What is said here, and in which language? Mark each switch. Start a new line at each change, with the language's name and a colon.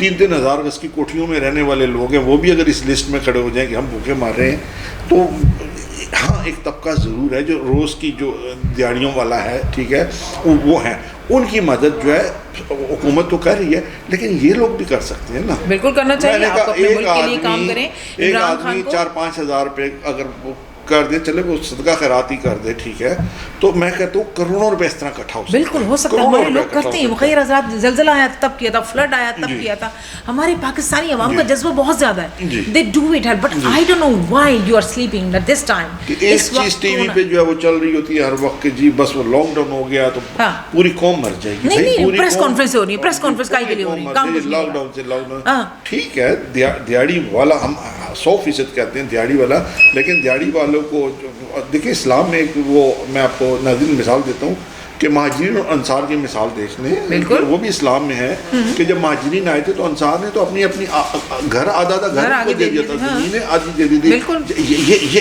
Urdu: 3-3 ہزار گز کی کوٹھیوں میں رہنے والے لوگ ہیں, وہ بھی اگر اس لسٹ میں کھڑے ہو جائیں کہ ہم بھوکے مر رہے ہیں, تو ہاں ایک طبقہ ضرور ہے جو روز کی جو دیہڑیوں والا ہے, ٹھیک ہے, وہ ہیں, ان کی مدد جو ہے حکومت تو کر رہی ہے, لیکن یہ لوگ بھی کر سکتے ہیں نا. بالکل کرنا چاہیے, آپ اپنے ملک کے لیے کام کریں. ایک آدمی 4-5 ہزار روپے اگر کر دے, چلے وہ صدقہ خیرات ہی کر دے, ٹھیک ہے, تو میں کہتا ہوں کروڑوں روپے اس طرح اکٹھا ہو سکتا ہے. بالکل ہو سکتا ہے, ہمارے لوگ کرتے ہیں. مخیر آزاد زلزلہ آیا تب کیا تھا, فلڈ آیا تب کیا تھا. ہمارے پاکستانی عوام کا جذبہ بہت زیادہ ہے,
English: they do it, but I don't know why you are sleeping at this time.
Urdu: ایک چیز ٹی وی پہ جو ہے وہ چل رہی ہوتی ہے ہر وقت کہ جی بس وہ لاک ڈاؤن ہو گیا تو پوری قوم مر جائے گی. نہیں, پریس کانفرنس ہو رہی ہے, پریس کانفرنس کائی کے لیے ہو رہی ہے, لاک ڈاؤن سے لاک ڈاؤن, ٹھیک ہے. دیہڑی والا ہم 100% کہتے ہیں دیہڑی والا, لیکن دیہڑی والوں کو دیکھیں اسلام میں ایک وہ, میں آپ کو ناظرین مثال دیتا ہوں کہ مہاجرین اور انصار کی مثال دیکھ لیں, وہ بھی اسلام میں ہے کہ جب مہاجرین آئے تھے تو انصار نے تو اپنی گھر آدھا گھر کو دے دیا تھا, زمینیں آدھی دے دی تھی.